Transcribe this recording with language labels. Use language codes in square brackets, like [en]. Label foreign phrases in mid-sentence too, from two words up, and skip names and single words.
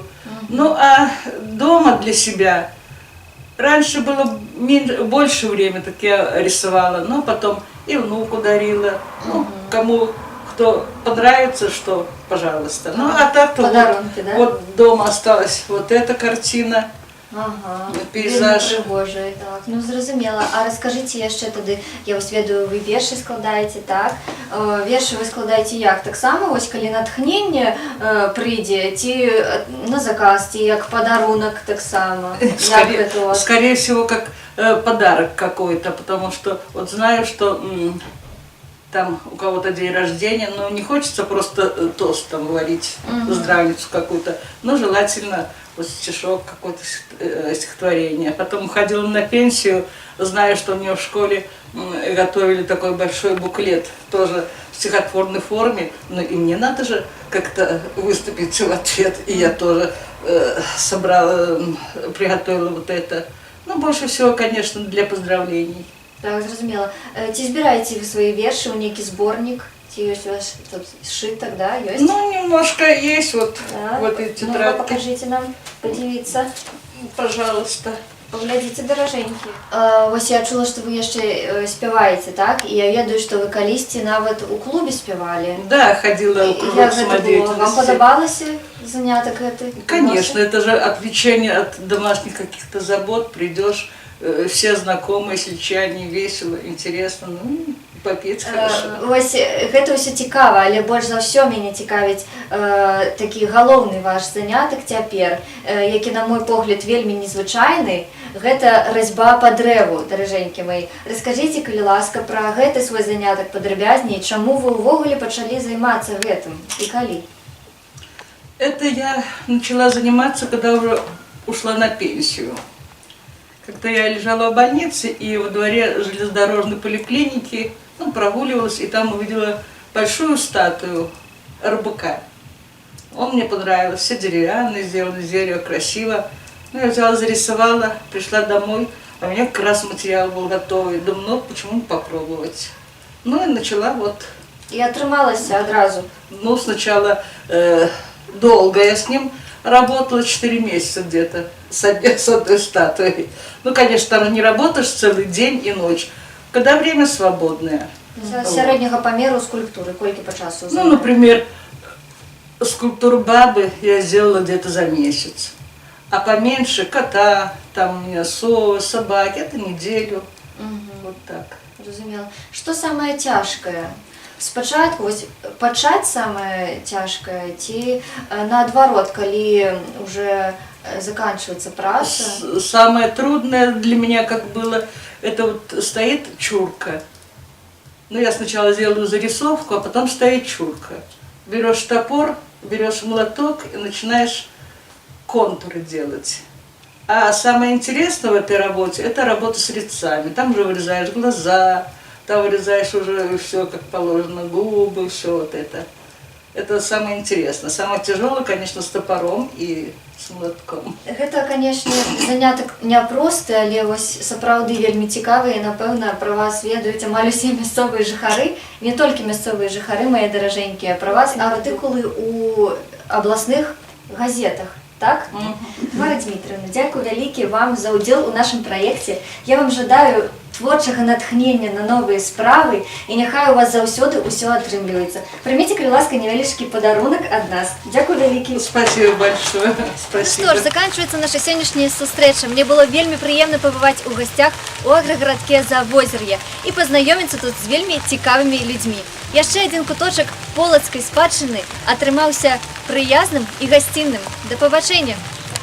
[ru] Ну а дома для себя раньше было больше времени, так я рисовала, но потом и внуку дарила, ну, кому кто понравится, что, пожалуйста. Ну, а так-то вот, да? Вот дома осталась вот эта картина Ага, Пейзаж. [be] вельмі прыгожий, так, ну зразумела. А раскажыце яшчэ тады, я вось ведаю, вы вершы складаеце, так? Вершы вы складаеце як? Таксама, вось калі натхненне прыйдзе, ці на заказ, ці як падарунак таксама? Як гэта у вас? [ru] Скорее всего, как подарок какой-то, потому что вот знаю, что там у кого-то день рождения, но не хочется просто тост там варить, здравницу какую-то, но желательно вот стишок, какое-то стихотворение. Потом уходила на пенсию, знаю, что мне в школе готовили такой большой буклет, тоже в стихотворной форме, ну и мне надо же как-то выступить в ответ, и я тоже собрала, приготовила вот это. Ну, больше всего, конечно, для поздравлений. [be] Так, зразумела. Ці збіраеце вы свае вершы ў нейкі зборнік? Ці ёсць у вас тут сшытак, да, ёсць? [ru] Ну, немножко есть вот [be] Так. [ru] в этой Ну, тетрадке. покажите нам, подивіться. Пожалуйста. [be] Паглядзіце, даражэнькі. Вось я чула, што вы яшчэ спяваеце, так? І я ведаю, што вы калісьці нават у клубе спявалі. [ru] Да, ходила в [be] Як [ru] круг [be] гэта было? Вам [ru] самодеятельности. [be] падабалася занятак гэты? [ru] Конечно, это же отвлечение от домашних каких-то забот. Придешь, все знакомые, сельчане, весело, интересно, ну, и попеть хорошо. [be] Вось гэта ўсё цікава, але больш за ўсё мяне цікавіць такі галоўны ваш занятак цяпер, які, на мой погляд, вельмі незвычайны. Гэта разьба па дрэву, даражэнькі мои. Раскажыце, калі ласка, пра гэты свой занятак падрабязней, чаму вы ўвогуле пачалі займацца гэтым і калі? [ru] Это я начала заниматься, когда уже ушла на пенсию. Когда я лежала в больнице и во дворе железнодорожной поликлиники, ну, прогуливалась, и там увидела большую статую РБК. Он мне понравился, все деревянные, сделано из дерева, красиво. Ну, я взяла, зарисовала, пришла домой, а у меня как раз материал был готовый. Думаю, ну, почему не попробовать? Ну, и начала вот. [be] І атрымалася адразу. [ru] Ну, сначала долго я с ним работала, 4 месяца где-то, с одной статуей. Ну, конечно, там не работаешь целый день и ночь, когда время свободное. [be] Сярэдняга памеру скульптуры, колькі па часу? [ru] Ну, например, скульптуру бабы я сделала где-то за месяц. А поменьше кота, там у меня совы, собаки, это неделю. Вот так. [be] Зразумела. Што самае цяжкае? Спачатку вось пачаць самае цяжкае ці наадварот, калі [ru] уже заканчивается [be] праца? [ru] Самое трудное для меня как было, это вот стоит чурка. Ну, я сначала делаю зарисовку, а потом стоит чурка. Берешь топор, берешь молоток и начинаешь контуры делать. А самое интересное в этой работе, это работа с лицами. Там же вырезаешь глаза, там вырезаешь уже все как положено, губы, все вот это. Это самое интересное. Самое тяжелое, конечно, с топором и с молотком. [be] Гэта, канешне, занятак няпросты, але вось сапраўды вельмі цікавы, і, напэўна, пра вас ведаюць амаль усе мясцовыя жыхары, не толькі мясцовыя жыхары, мае даражэнькія, пра вас артыкулы ў абласных газетах. Так? Мара Дмітриевна, дзякую вялікі вам за ўдзел у нашым праекце. Я вам жадаю творчага натхнення на новыя справы, і няхай у вас заўсёды ўсё атрымліваецца. Прыміце, калі ласка, невялічкі падарунак ад нас. Дзякую вялікі. [ru] Спасибо большое. Спасибо. Что ж, заканчивается наша [be] сённяшняя сустрэча. Мне было вельмі прыемна пабываць у гасцях у аграгарадке Завозер'е і пазнаёміцца тут з вельмі цікавымі людзьмі. Яшчэ адзін куточак полацкай спадчыны атрымаўся прыязным і гасцінным. Да пабачэння!